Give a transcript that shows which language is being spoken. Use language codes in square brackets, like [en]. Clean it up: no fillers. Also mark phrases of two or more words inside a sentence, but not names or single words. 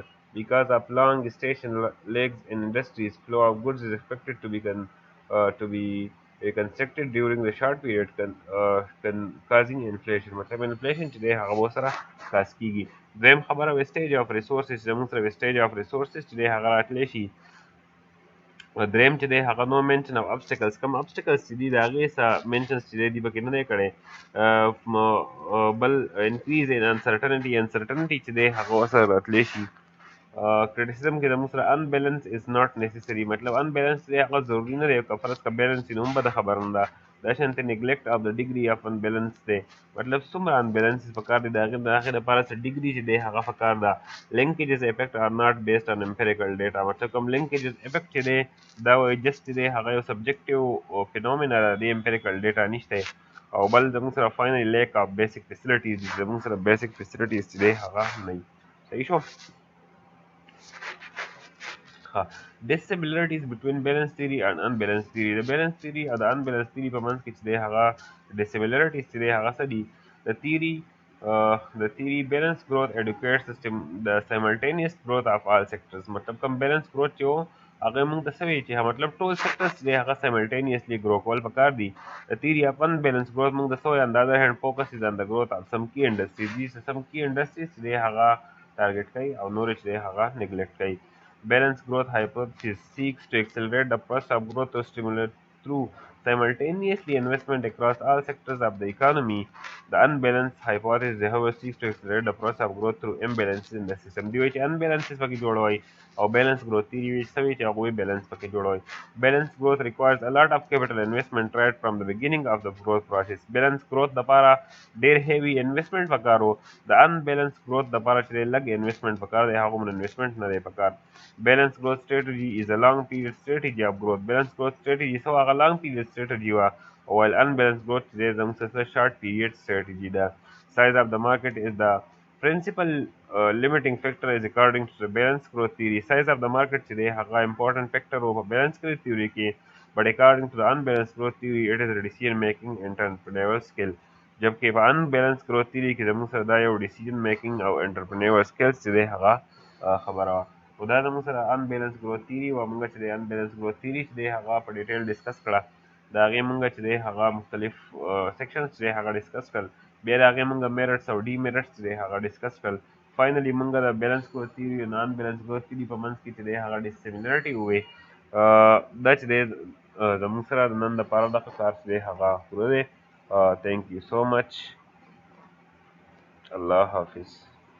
[en] Because of long station legs in industries, flow of goods is expected to be constructed during the short period causing inflation. [ps] مطلب inflation چې دی هغه به سره خاص کېږي. دویم خبره [en] wastage of resources. [ps] زموږ سره [en] wastage of resources [ps] چې دی هغه راتلی شي. دریم چې دی هغه نو [en] mention of obstacles. [ps] کوم obstacles چې دي د هغې څه منشنز چې دی پکې نه دی کړی. بل [en] increase in uncertainty [ps] چې دی هغه ورسره راتلی شي. [en] criticism [ps] کې زموږ سره [en] unbalance is not necessary. [ps] مطلب unbalance دی هغه ضروري نه دی که فرض که بیلنس وي نو هم بده خبره نه ده. دا شانته [en] neglect of the degree of unbalance [ps] دی مطلب څومره unbalance پکار دی د هغې دپاره څه degree چې دی هغه پکار ده. [en] linkages effect are not based on empirical data [ps] مطلب کوم [en] linkages effect [ps] چې دی دا وایي just چې دی هغه یو [en] subjective phenomena [ps] ده د [en] empirical data [ps] نشته. او بل زموږ سره [en] finally lack of basic facilities [ps] زموږ سره [en] basic facilities [ps] چې دی هغه نه وي. صحیح شو. [en] dissimilarities between balance theory and unbalanced theory [ps] د [en] balance theory [ps] او د [en] unbalanced theory [ps] په منځ کې چې دی هغه dissimilarities چې دی هغه څه دي. د [en] theory balance growth educates the simultaneous growth of all sectors [ps] مطلب کوم [en] balance growth [ps] چې و هغه موږ ته څه وایي چې مطلب ټول sectors چې دی هغه [en] simultaneously grow [ps] کول پکار دي. [en] the theory of unbalanced growth [ps] موږ ته څه وایي [en] on the other hand focuses on the growth of some key industries these some key industries [ps] چې دی هغه [en] target [ps] کوي او نور چې دی هغه [en] neglect کوي. Balanced growth hypothesis seeks to accelerate the process of growth to stimulate through simultaneously investment across all sectors of the economy. The unbalanced hypothesis, however, seeks to accelerate the process of growth through imbalances in the system. [ps] دی وایي چې unbalances پکې جوړوي او [en] balance growth theory [ps] وایي څه وایي چې هغوی balance پکې جوړوي. [en] Balanced growth requires a lot of capital investment right from the beginning of the growth process. Balanced growth [ps] دپاره ډېر [en] heavy investment [ps] پکار و. د [en] unbalanced growth [ps] دپاره چې دی لږ investment پکار دی هغومره investment نه دی پکار. [en] Balanced growth strategy is a long period strategy of growth. Balanced growth strategy [ps] څه هغه [en] long period strategy وه while unbalanced growth [ps] چې دی زموږ څه [en] short period strategy ده. Size of the market is the principal limiting factor is according to the balanced growth theory. Size of the market [ps] چې دی هغه [en] important factor و په balanced growth theory کې but according to the unbalanced growth theory it is a decision making entrepreneurial skill. [ps] جبکې په [en] unbalanced growth theory [ps] کې زموږ سره دا یو [en] decision making [ps] او [en] entrepreneurial skills [ps] چې دی هغه خبره وه. خو دا زموږ سره [en] unbalanced growth theory [ps] وه. موږ چې دی [en] unbalanced growth theory [ps] چې دی هغه په [en] detail discuss [ps] کړه. د هغې موږ چې دی هغه مختلف sections چې دی هغه ډسکس کړل. بیا د هغې موږ merits او demerits چې دی هغه ډسکس کړل. فاینلی موږ د [en] balanced growth theory [ps] او [en] non balanced growth theory [ps] په منځ کې چې دی هغه dissimilarity ووې. دا چې دی زموږ سره د نن دپاره دغه کار چې دی هغه پوره دی. [en] thank you so much. [ps] الله حافظ.